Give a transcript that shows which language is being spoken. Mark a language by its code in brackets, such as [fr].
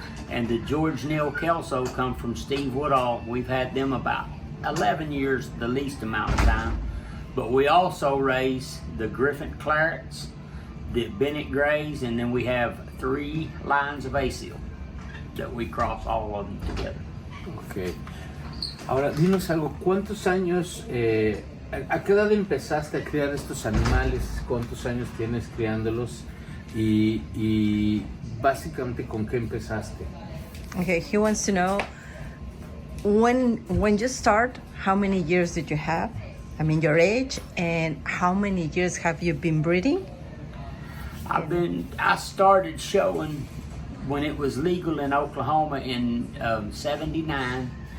[en] And the George Neal Kelso come from Steve Woodall. We've had them about 11 years, the least amount of time. But we also raise the Griffin Clarets, the Bennett Grays, and then we have 3 lines of Asil that we cross all of them together. Ok. [es] Ahora, dinos algo, ¿cuántos años, a qué edad empezaste a criar estos animales? ¿Cuántos años tienes criándolos? Y básicamente, ¿con qué empezaste? [en] Okay, he wants to know when you start, how many years did you have? I mean, your age, and how many years have you been breeding? I started showing when it was legal in Oklahoma in 79.